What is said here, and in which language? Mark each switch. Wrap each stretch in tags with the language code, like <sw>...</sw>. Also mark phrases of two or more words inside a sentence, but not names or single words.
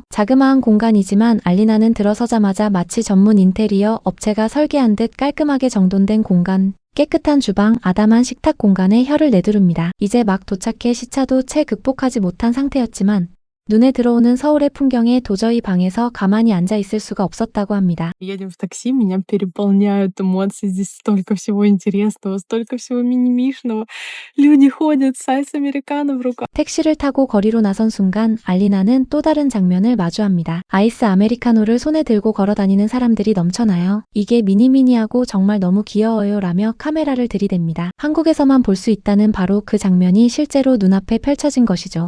<ko>자그마한 공간이지만 알리나는 들어서자마자 마치 전문 인테리어 업체가 설계한 듯 깔끔하게 정돈된 공간. 깨끗한 주방, 아담한 식탁 공간에 혀를 내두릅니다. 이제 막 도착해 시차도 채 극복하지 못한 상태였지만 눈에 들어오는 서울의 풍경에 도저히 방에서 가만히 앉아 있을 수가 없었다고 합니다.</ko> <ru>Едем в такси, меня переполняют эмоции. Здесь столько всего интересного, столько всего мимимишного. Люди ходят с айс американо в руках.</ru> <ko>택시를 타고 거리로 나선 순간 알리나는 또 다른 장면을 마주합니다. 아이스 아메리카노를 손에 들고 걸어다니는 사람들이 넘쳐나요. 이게 미니미니하고 정말 너무 귀여워요 라며 카메라를 들이댑니다. 한국에서만 볼 수 있다는 바로 그 장면이 실제로 눈앞에 펼쳐진 것이죠.</ko>